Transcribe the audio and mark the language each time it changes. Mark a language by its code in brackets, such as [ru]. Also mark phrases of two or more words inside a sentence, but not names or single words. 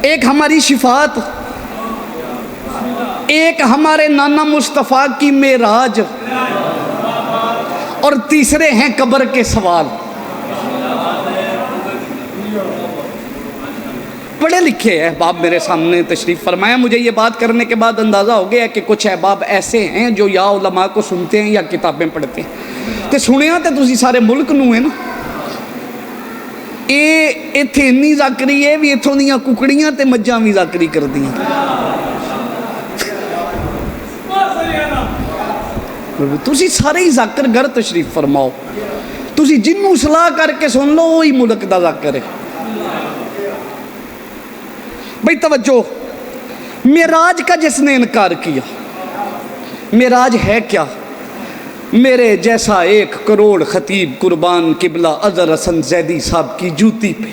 [ur] ایک ہماری شفاعت, ایک ہمارے نانا مصطفیٰ کی معراج, اور تیسرے ہیں قبر کے سوال. پڑھے لکھے احباب میرے سامنے تشریف فرمایا. مجھے یہ بات کرنے کے بعد اندازہ ہو گیا کہ کچھ احباب ایسے ہیں جو یا علماء کو سنتے ہیں یا کتابیں پڑھتے ہیں. [pa] تے سنیا تے تسی سارے ملک نو ہے نا. ایتھے انی ذاکری ہے بھی اتھوں دیاں ککڑیاں تے مجھاں بھی ذاکری کر دیاں. تسی سارے ہی ذاکر گھر تشریف فرماؤ. تسی جنوں صلاح کر کے سن لو وہی ملک دا ذاکر ہے. [ur] بھئی توجہ. معراج کا جس نے انکار کیا, معراج ہے کیا؟ میرے جیسا 1 کروڑ خطیب قربان قبلہ اظہر حسن زیدی صاحب کی جوتی پہ.